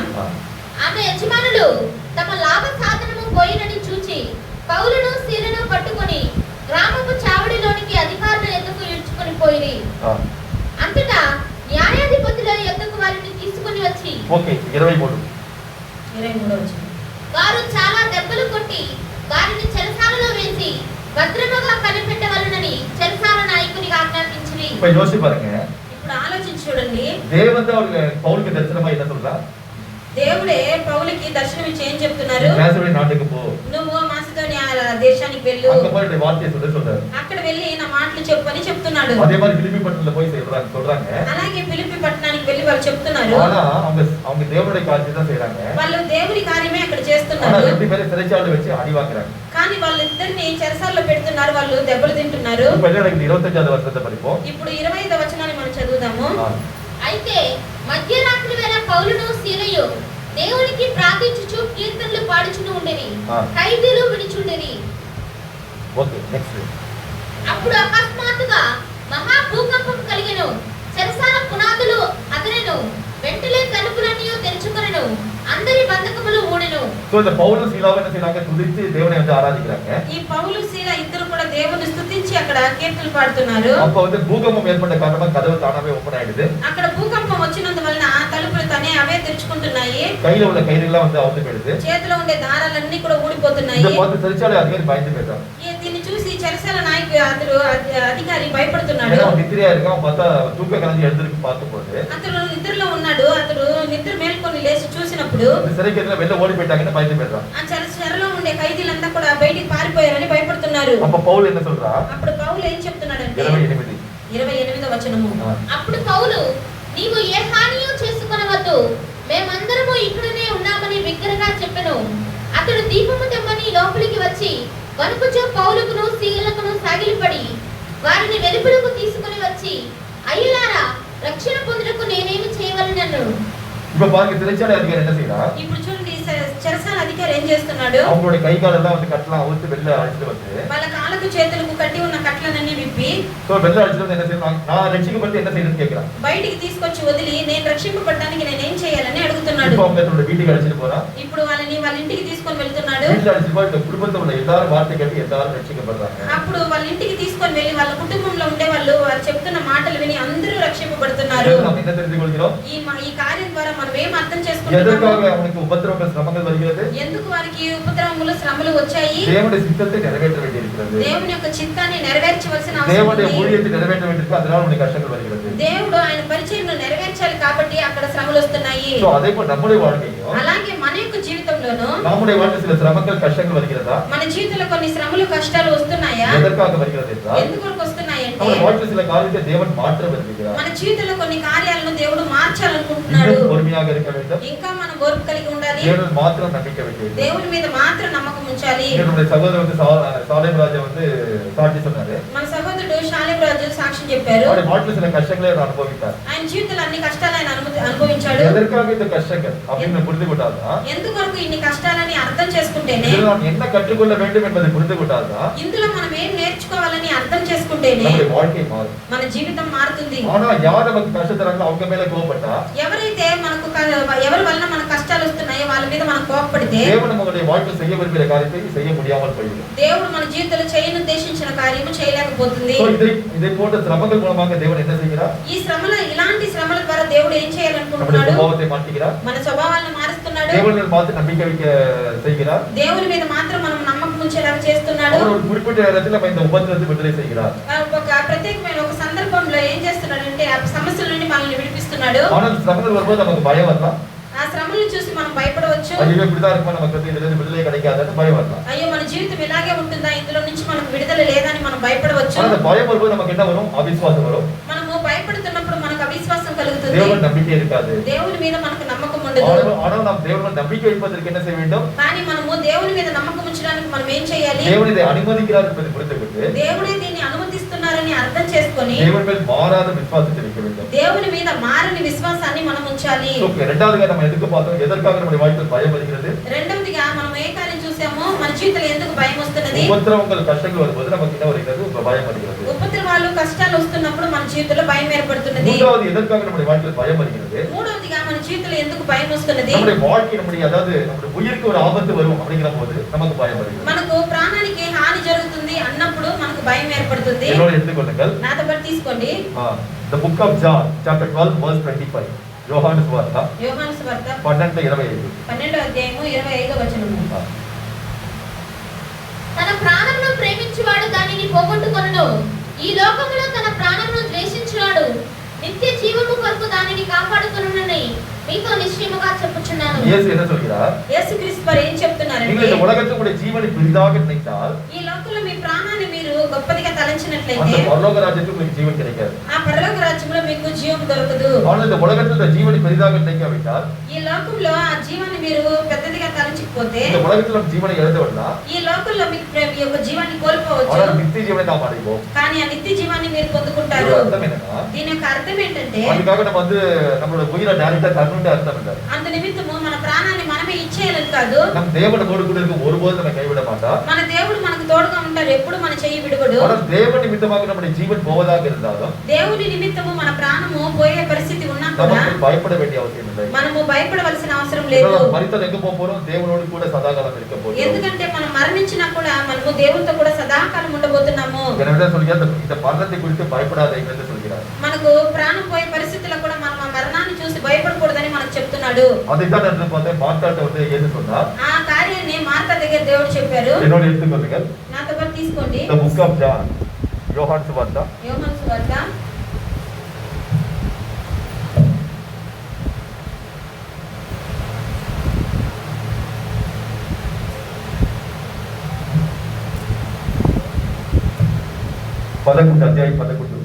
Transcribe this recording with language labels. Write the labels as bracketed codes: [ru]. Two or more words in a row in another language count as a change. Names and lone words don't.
[te] ఆమె యజమానులు తమ లాభ సాధనము పోయినని చూచి పౌలును సీలను పట్టుకొని గ్రామపు చావడిలోనికి అధికారుల ఎద్దకు ఈడ్చుకొని పోయిరి. అంతటా న్యాయాధిపతుల ఎద్దకు వారిని తీసుకొని వచ్చి, ఓకే 23వ వచనం, వారు చాలా దెబ్బలు కొట్టి వారిని చెరసాలలో వేసి భద్రముగా కనిపెట్టవలనని చెరసాల నాయకునికి ఆజ్ఞాపించిరి. [ta] இப்ப யோசிச்சு பாருங்க. [te] ఇప్పుడు ఆలోచించి చూడండి. [ta] தேவன் தான் பவுலுக்கு தரிசனமா என்ன சொல்றா? [te] దేవుడే పౌలుకి దర్శనం ఇచ్చి ఏం చెప్తున్నారు? [ta] మాసిదోనియా నాட்டுக்கு పో. [te] నువ్వు మాసిదోనియా దేశానికి వెళ్ళు. అక్కడ పోయి నీ వార్త [ta] சொல்றாரு. [te] అక్కడ వెళ్ళి నా మాటలు చెప్పని చెప్తున్నాడు. [ta] அதே மாதிரி பிலிப்பி பட்டணத்துல போய் சொல்றாங்க. [te] అలాగే ఫిలిప్పి పట్టణానికి వెళ్ళి వాళ్ళు చెప్తున్నారు. [ta] ஆனா அவங்க தேவனுடைய காரியத்தை தான் செய்றாங்க. [te] వాళ్ళు దేవుని కార్యమే అక్కడ [ta] ஆனா [te] చేస్తున్నారు. [ta] ரெண்டு பேரும் சிறைச்சாலையில வச்சு அடி வாங்குறாங்க. [te] కానీ వాళ్ళిద్దరిని చెరసాలలో పెడుతున్నారు. వాళ్ళు దెబ్బలు తింటున్నారు. [ta] இப்ப என்ன நடக்குது? 25వ వచనத்தை படிப்போம். [te] ఇప్పుడు 25వ వచనాన్ని మనం చదువుదాము. అయితే మధ్యరాత్రి వేళ పౌలును సీలయు దేవునికి ప్రార్థించుచు కీర్తనలు పాడుచును ఉండేవి. ఖైదీలు విడిచుండేవి. ఓకే నెక్స్ట్. అప్పుడు అకస్మాత్తుగా మహా భూకంపం కలిగెను. చెరసాల పునాదులు అదరెను. వెంటనే తలుపులన్నీ తెరుచుకొనెను. అందరి బంధకములు ఊడెను. [ta] సో இந்த పౌలు సీలావు என்ன செய்றாங்க? துதித்து தேவனை வந்து ஆராதிக்கிறாங்க. [te] ఈ పౌలు శీల ఇద్దరు కూడా దేవుని స్తుతించి అక్కడ కీర్తనలు పాడుతున్నారు. [ta] அப்ப வந்து பூகம்பம் ஏற்பட்ட காரணமாக கதவு தானமே ஓபன் ஆயிடுது. [te] అక్కడ భూకంపం వచ్చినందువలన తలుపులు తనే అవే తెరుచుకుంటున్నాయి. [ta] கையில உள்ள கயிறுலாம் வந்து அவுந்து போயிடுது. [te] చేతిలో ఉండే దారాలన్నీ కూడా ఊడిపోతున్నాయి. [ta] இத பார்த்து சிறைச்சாலை அதிகாரி பயந்து போயிட்டான். [te] దీన్ని చూసి చెరసాల నాయకుడు అధికారి భయపడుతున్నాడు. [ta] ஏன்னா நித்திரையா இருக்கான். பார்த்தா தூக்க கலந்து எழுந்திருக்கு பார்க்கும்போது [te] అతడు నిద్రలో ఉన్నాడు. అతడు నిద్ర మేల్కొని లేచి చూసినప్పుడు [ta] சிறைக்கேట్ల வெளில ஓடி போயிட்டாங்கன்னு பயந்து போயிட்டான். [te] ఆ చెరలో ఉండే ఖైదీలంతా కూడా బయటికి పారిపోయారని భయపడుతున్నారు. [ta] அப்ப పౌలు என்ன சொல்றா? [te] అప్పుడు పౌలు ఏం చెప్తున్నాడంటే 28వ వచనము, అప్పుడు పౌలు, నీవు ఏ హానియూ చేసుకొనవద్దు, మేమందరము ఇక్కడనే ఉన్నామని బిగ్గరగా చెప్పెను. అతడు దీపము తెమ్మని లోపలికి వచ్చి వణుకుచూ పౌలుకును సీలకును సాగిలపడి వారిని వెలుపలకు తీసుకుని వచ్చి, అయ్యలారా, రక్షణ పొందుటకు నేనేమి చేయవలెనను. [ta] இப்ப பாருங்க சிறைச்சாலை அதிகாரி என்ன செய்றா? [te] ఇప్పుడు చూడండి చెరసాల అధికారి ఏం చేస్తున్నాడు? [ta] அவங்களுடைய கை காலெல்லாம் வந்து கட்டலாம் அவுத்து வெளில அடிச்சிட்டு வந்து [te] వాళ్ళ కాళ్ళకు చేతులకు కట్టి ఉన్న కట్లనన్నీ విప్పి [ta] సో வெளில அடிச்சிட்டு வந்து என்ன செய்றாங்க? நான் ரட்சிக்கப்பட்டு என்ன செய்யணும்னு கேக்குறான். [te] బయటికి తీసుకొచ్చి వదిలి నేను రక్షింపబడడానికి నేనేం చేయాలని అడుగుతున్నాడు. [ta] இப்போ அவங்க தன்னோட வீட்டுக்கு அடிச்சிட்டு போறான். [te] ఇప్పుడు వాళ్ళని వాళ్ళ ఇంటికి తీసుకొని వెళ్తున్నాడు. [ta] வீட்டுல அடிச்சிட்டு போய் குடும்பத்துல உள்ள எல்லாரும் வார்த்தை கேட்டு எல்லாரும் ரட்சிக்கப்படுறாங்க. [te] అప్పుడు వాళ్ళ ఇంటికి తీసుకొని వెళ్ళి వాళ్ళ కుటుంబంలో ఉండే వాళ్ళు వారు చెప్తున్న మాటలు విని అందరూ రక్షింపబడుతున్నారు. [ta] நம்ம என்ன தெரிந்து கொள்கிறோம்? [te] ఈ కార్యం ద్వారా మనం ఏం అర్థం చేసుకుంటున్నాము? [ta] எதற்காக அவனுக்கு உபத்திரவங்கள் சிரமங்கள் வருகிறது? [te] ఎందుకు వారికి ఉపద్రవములు శ్రమలు వచ్చాయి? [ta] தேவனுடைய சித்தத்தை நிறைவேற்ற வேண்டியிருக்கிறது. [te] దేవుని యొక్క చిత్తాన్ని నెరవేర్చవలసిన అవసరం [ta] தேவனுடைய [te] ఉంది. [ta] ஊழியத்தை நிறைவேற்ற வேண்டியிருக்கு. அதனால உனக்கு கஷ்டங்கள் வருகிறது. [te] దేవుడు ఆయన పరిచర్యను నెరవేర్చాలి కాబట్టి అక్కడ శ్రమలు వస్తున్నాయి. [ta] సో அதே போல நம்முடைய வாழ்க்கையிலும் [te] అలాగే మన యొక్క జీవితంలోనూ [ta] நம்முடைய வாழ்க்கையில் சில சிரமங்கள் கஷ்டங்கள் வருகிறதா? [te] మన జీవితంలో కొన్ని శ్రమలు కష్టాలు వస్తున్నాయా? [ta] எதற்காக வருகிறது என்றால் [te] ఎందుకు వస్తున్నాయంటే [ta] நம்முடைய வாழ்க்கையில் சில காரியத்தை தேவன் மாற்ற விரும்புகிறார். [te] మన జీవితంలో కొన్ని కార్యాలను దేవుడు మార్చాలనుకుంటున్నాడు. [ta] இன்னும் பொறுமையாக இருக்க வேண்டும். [te] ఇంకా మనం ఓర్పు కలిగి ఉండాలి. [ta] தேவனில் மாத்திரம் நம்பிக்கை வைக்க வேண்டும். [te] దేవుని మీద మాత్రం నమ్మకం ఉంచాలి. [ta] இங்க நம்முடைய சகோதரர் வந்து சாலேம் ராஜா வந்து சாட்சி சொன்னாரு. [te] మన సహోదరుడు షాలేం రాజు సాక్ష్యం చెప్పారు. [ta] அவருடைய வாழ்க்கையில சில கஷ்டங்களை அவர் அனுபவித்தார். [te] ఆయన జీవితంలో అన్ని కష్టాలు ఆయన అనుభవించాడు. [ta] எதற்காக இந்த கஷ்டங்கள் அப்படின்னு புரிந்து கொண்டாதான், [te] ఎందుకొరకు ఇన్ని కష్టాలని అర్థం చేసుకుంటేనే, [ta] இதில் நாம் என்ன கற்றுக்கொள்ள வேண்டும் என்பதை புரிந்து கொண்டாதான் [te] ఇందులో మనం ఏం నేర్చుకోవాలని అర్థం చేసుకుంటేనే [ta] நம்முடைய வாழ்க்கை மாறும். [te] మన జీవితం మారుతుంది. [ta] ஆனா யார் நமக்கு கஷ்டம் தராங்களோ அவங்க மேல கோபப்பட்டா, [te] ఎవరైతే మనకు ఎవరి వలన మనకు కష్టాలు వస్తున్నాయో వాళ్ళ మీద మనం కోపపడితే [ta] தேவன் நம்முடைய வாழ்க்கை செய்ய விரும்பிய காரியத்தை செய்ய முடியாமல் போய்விடும். [te] దేవుడు మన జీవితంలో చేయను ఉద్దేశించిన కార్యము చేయలేకపోతుంది. [ta] సో இதை போன்ற சிரமங்கள் மூலமாக தேவன் என்ன செய்கிறார்? [te] ఈ శ్రమల ఇలాంటి శ్రమల ద్వారా దేవుడు ఏం [ta] நம்முடைய [te] చేయాలనుకుంటున్నాడు? [ta] சுபாவத்தை மாற்றுகிறார். [te] మన స్వభావాలను మారుస్తున్నాడు. [ta] தேவன் மேல் மாத்திரம் நம்பிக்கை வைக்க செய்கிறார். [te] దేవుని మీద మాత్రం మనం నమ్మకం ఉంచేలాగా చేస్తున్నాడు. [ta] அவர் ஒரு குறிப்பிட்ட நேரத்தில் நம்ம இந்த உபத்திரத்தை விடுதலை செய்கிறார். [te] ఒక ప్రత్యేకమైన ఒక సందర్భంలో ఏం చేస్తున్నాడంటే ఆ సమస్యల నుండి మనల్ని విడిపిస్తున్నాడు. [ta] ஆனால் சிரமங்கள் வரும்போது நமக்கு பயம் வரலாம். [te] ఆ శ్రమలను చూసి మనం భయపడవచ్చు. [ta] ஐயோ இப்படிதான் இருக்கும், நமக்கு வந்து இதுல இருந்து விடுதலை கிடைக்காதுன்னு பயம் வரலாம். [te] అయ్యో మన జీవితం ఇలాగే ఉంటుందా, ఇందులో నుంచి మనకు విడుదల లేదని మనం భయపడవచ్చు. [ta] ஆனா அந்த பயம் வரும்போது நமக்கு என்ன வரும்? அவிசுவாசம் வரும். [te] మనము భయపడుతున్నప్పుడు మనకు అవిశ్వాసం కలుగుతుంది. [ta] தேவன் நம்பிக்கை இருக்காது. [te] దేవుని మీద మనకు నమ్మకం ఉండదు. [ta] ஆனால் நாம் தேவன் நம்பிக்கை வைப்பதற்கு என்ன செய்ய வேண்டும்? [te] కానీ మనము దేవుని మీద నమ్మకం ఉంచడానికి మనం ఏం చేయాలి? [ta] தேவன் இதை அனுமதிக்கிறார் என்பதை புரிந்துகொண்டு [te] దేవుడే దీన్ని అనుమతిస్తున్నారని అర్థం చేసుకొని [ta] தேவன் மேல் மாறாத விசுவாசத்தை வைக்க வேண்டும். [te] దేవుని మీద మారని విశ్వాసాన్ని మనం ఉంచాలి. [ta] ஓகே, இரண்டாவதுగా நம்ம எதுக்கு பார்த்தோம்? எதற்காக நம்முடைய வாழ்க்கையில் பயம் வருகிறது? [te] రెండవదిగా మనం ఏ కార్యం చూసామో మన జీవితంలో ఎందుకు భయం వస్తున్నది? [ta] உபத்திரவங்கள் கஷ்டங்கள் வரும்போது நமக்கு என்ன வருகிறது? பயம் வருகிறது. [te] ఉపద్రవాలు కష్టాలు వస్తున్నప్పుడు మన జీవితంలో భయం ఏర్పడుతున్నది. [ta] மூன்றாவது எதற்காக நம்முடைய வாழ்க்கையில் பயம் வருகிறது? [te] మూడవదిగా మన జీవితంలో ఎందుకు భయం వస్తున్నది? [ta] நம்முடைய வாழ்க்கை அதாவது நம்முடைய உயிருக்கு ஒரு ஆபத்து வரும் அப்படிங்கிற போது நமக்கு பயம் வருகிறது. [te] మనకు ప్రాణానికి హాని జరుగుతుంది అన్నప్పుడు మనకు భయం ఏర్పడుతుంది. [ta] என்னோட எடுத்துக்கொள்ளுங்கள். [te] నాతో పాటు తీసుకోండి. [en] The book of John chapter 12 verse 25. [te] యోహాను సువార్త యోహాను సువార్త 12:25. 12వ అధ్యాయము 25వ వచనము. తన ప్రాణమును ప్రేమించువాడు దానిని పోగొట్టుకొనును. ఈ లోకములో తన ప్రాణమును ద్వేషించువాడు నిత్య జీవము కొరకు దానిని కాపాడుకొనునని మీతో నిశ్చయముగా చెప్పుచున్నాను. [ta] இயேசு என்ன சொல்கிறார்? [te] యేసుక్రీస్తు వారు ఏం చెప్తున్నారంటే, [ta] நீங்கள் இந்த உலகத்தில் உடைய ஜீவனை பெரிதாக நினைத்தால் [te] ఈ లోకంలో మీ ప్రాణాన్ని మీరు గొప్పదిగా తలంచినట్లయితే [ta] அந்த பரலோக ராஜ்யத்தில் உங்களுக்கு ஜீவன் கிடைக்காது. [te] ఆ పరలోక రాజ్యంలో మీకు జీవం దొరకదు. [ta] ஆனால் இந்த உலகத்தில் இந்த ஜீவனை பெரிதாக நினைக்காவிட்டால், [te] ఈ లోకంలో ఆ జీవాన్ని మీరు పెద్దదిగా తలంచకపోతే, [ta] இந்த உலகத்தில் நம் ஜீவனை இழந்து விடலாம். [te] ఈ లోకంలో మీకు మీ యొక్క జీవాన్ని కోల్పోవచ్చు. [ta] ஆனால் நித்திய ஜீவனை நாம் அடைவோம். [te] కానీ ఆ నిత్య జీవాన్ని మీరు పొందుకుంటారు. [ta] இதோட அர்த்தம் என்னன்னா, [te] దీని యొక్క అర్థం ఏంటంటే, [ta] அதுக்காக நம்ம வந்து நம்மளோட உயிரை டைரக்டா தரணும்னு அர்த்தம் இல்லை. [te] అందు నిమిత్తము మన ప్రాణాన్ని మనమే ఇచ్చేయాలని కాదు. [ta] நம் தேவனோடு கூட இருக்க ஒருபோதும் நம்ம கைவிட மாட்டார். [te] మన దేవుడు మనకు తోడుగా ఉంటారు, ఎప్పుడు మన చెయ్యి విడువడు. [ta] ஆனால் தேவன் நிமித்தமாக நம்முடைய ஜீவன் போவதாக இருந்தாலும் [te] దేవుని నిమిత్తము మన ప్రాణము పోయే పరిస్థితి ఉన్నా కూడా [ta] நமக்கு பயப்பட வேண்டிய அவசியம் இல்லை. [te] మనము భయపడవలసిన అవసరం లేదు. [ta] மரித்தால் எங்க போக போறோம்? தேவனோடு கூட சதாகாலம் இருக்க போறோம். [te] ఎందుకంటే మనం మరణించినా కూడా మనము దేవునితో కూడా సదాకాలం ఉండబోతున్నాము. [ta] எனவே சொல்கிறார், இந்த மரணத்தை குறித்து பயப்படாதீங்க என்று சொல்கிறார். [te] మనకు ప్రాణం పోయే పరిస్థితుల్లో కూడా మనం ఆ మరణాన్ని చూసి భయపడకూడదని మనకు చెప్తున్నాడు. [ta] அதைத்தான் என்று பார்த்தேன். மார்த்தாட்ட வந்து இயேசு சொன்னார். [te] ఆ కార్యాన్ని మార్తా దగ్గర దేవుడు చెప్పారు. [ta] என்னோட எடுத்துக்கொள்ளுங்கள். [te] నాతో పాటు తీసుకోండి. [en] The book of John. [ta] யோவான் சுவார்த்த [te] యోహాను సువార్త 11 అధ్యాయం 11.